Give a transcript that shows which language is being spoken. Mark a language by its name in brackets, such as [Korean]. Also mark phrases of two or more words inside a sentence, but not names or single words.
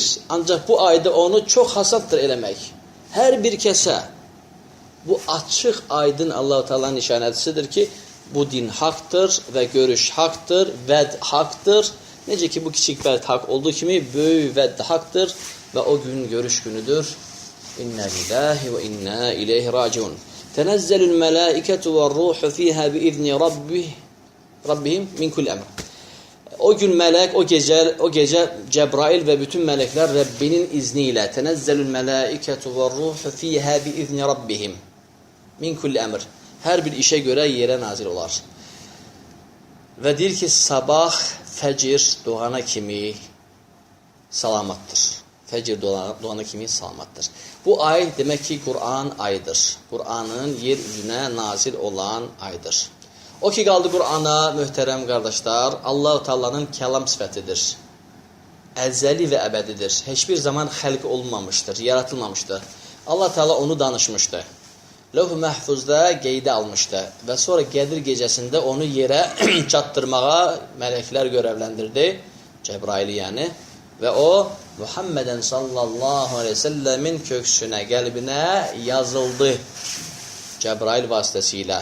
[Azerbaijani] Ancaq bu ayda onu çox hasaddır eləmək. Hər bir kəsə bu açıq, aydın Allah-u Teala nişanəsidir ki, bu din haqdır və görüş haqdır, vəd haqdır. Necə ki bu kiçik vəd haqq olduğu kimi böyük vəd haqdır və o gün görüş günüdür. [Arabic] إنا لله وإنا إليه راجعون. تنزل الملائكة والروح فيها بإذن ربهم من كل أمر. [Turkish] O gün melek, o gece Cebrail ve bütün melekler Rabbinin izniyle [Arabic] تنزل الملائكة والروح فيها بإذن ربهم من كل أمر. [Turkish] Her bir işe göre yere nazil olar. [Azerbaijani] Ve deyir ki sabah fəcr doğana kimi salamatdır. Fəcr doğana kimi salamatdır. Bu ay demek ki Kur'an ayıdır. [Turkish] Kur'an'ın yeryüzüne nazil olan aydır. [Azerbaijani] O ki qaldı Qur'ana, möhtərəm qardaşlar, Allah-u Teala'nın kəlam sifətidir. Əzəli və əbədidir. Heç bir zaman xəlq olmamışdır, yaratılmamışdır. Allah Teala onu danışmışdı. Lövh-ü Məhfuzda qeydə almışdı və sonra Qədir gecəsində onu yerə çatdırmağa mələklər görevləndirdi, Cebrail yəni, və o Muhammeden [Arabic] صلى الله عليه وسلم [Azerbaijani] köksünə, qəlbinə yazıldı Cebrail vasitəsilə.